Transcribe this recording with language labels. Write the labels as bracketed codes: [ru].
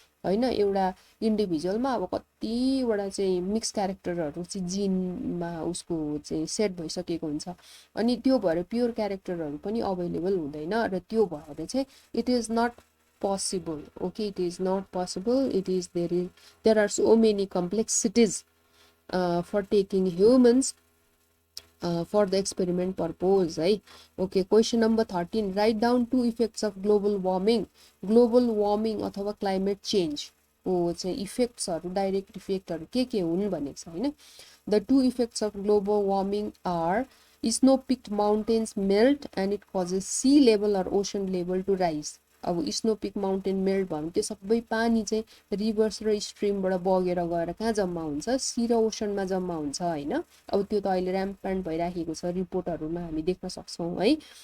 [ne] हैन एउटा इन्डिभिजुअलमा अब कतिवटा चाहिँ मिक्स क्यारेक्टरहरू चाहिँ जिनमा उसको चाहिँ सेट भइसकेको हुन्छ अनि त्यो भएर प्योर क्यारेक्टरहरू पनि अवेलेबल हुँदैन र त्यो भएर चाहिँ [en] It is not possible. Okay, it is not possible. There are so many complexities for taking humans for the experiment purpose. Okay, question number 13. Write down 2 effects of global warming. [ne] Global warming अथवा climate change को चाहिँ इफेक्ट्सहरू direct इफेक्टहरू के हुन् भनेको छ हैन. [en] The 2 effects of global warming are snow-peaked mountains melt and it causes sea level or ocean level to rise. [ne] अब snow pick mountain melt भयो भने त्यो सबै पानी चाहिँ रिभर्स र स्ट्रिमबाट बगेर गएर कहाँ जम्मा हुन्छ, सी र ओसनमा जम्मा हुन्छ हैन. अब त्यो त अहिले ऱ्याम्पेन्ट भइराखेको छ, रिपोर्टहरुमा हामी देख्न सक्छौं है.